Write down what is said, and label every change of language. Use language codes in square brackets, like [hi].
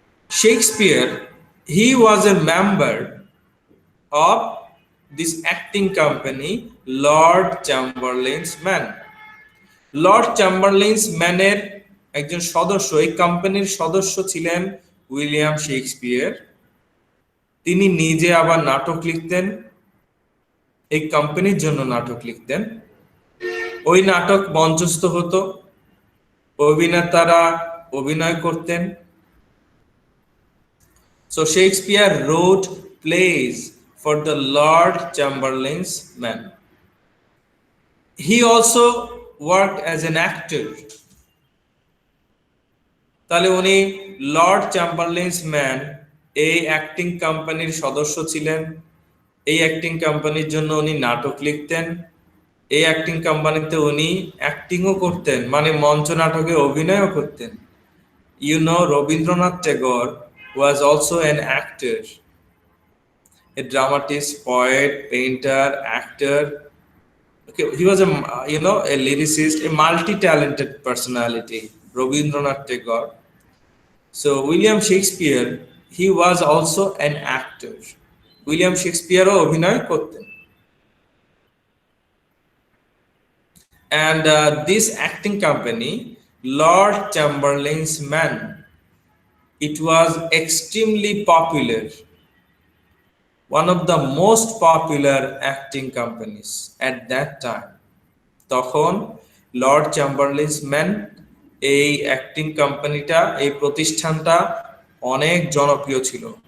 [en] Shakespeare, he was a member of this acting company, Lord Chamberlain's man. [bn] Lord চ্যাম্বারলেইনস ম্যানের একজন সদস্য, এই কোম্পানির সদস্য ছিলেন উইলিয়াম শেক্সপিয়ার। তিনি নিজে আবার নাটক লিখতেন, এই কোম্পানির জন্য নাটক লিখতেন। ওই নাটক মঞ্চস্থ হতো, অভিনেতারা অভিনয় করতেন। [en] So Shakespeare wrote plays for the Lord Chamberlain's man. He also worked as an actor. [bn] তাহলে উনি লর্ড চ্যাম্বারলেইনস ম্যান এই অ্যাক্টিং কোম্পানির সদস্য ছিলেন। এই অ্যাক্টিং কোম্পানির জন্য উনি নাটক লিখতেন, এই অ্যাক্টিং কোম্পানিতে উনি অ্যাক্টিংও করতেন, মানে মঞ্চ নাটকে অভিনয়ও করতেন। [en] Rabindranath Tagore was also an actor, a dramatist, poet, painter, actor. Okay, he was a lyricist, a multi-talented personality, Rabindranath Tagore. So William Shakespeare, he was also an actor. [bn] William Shakespeare অভিনয় করতেন। [en] And this acting company Lord Chamberlain's Man. It was extremely popular, one of the most popular acting companies at that time. [bn] তখন Lord চ্যাম্বারলিনস man এই acting কোম্পানিটা এই প্রতিষ্ঠানটা অনেক জনপ্রিয় ছিল।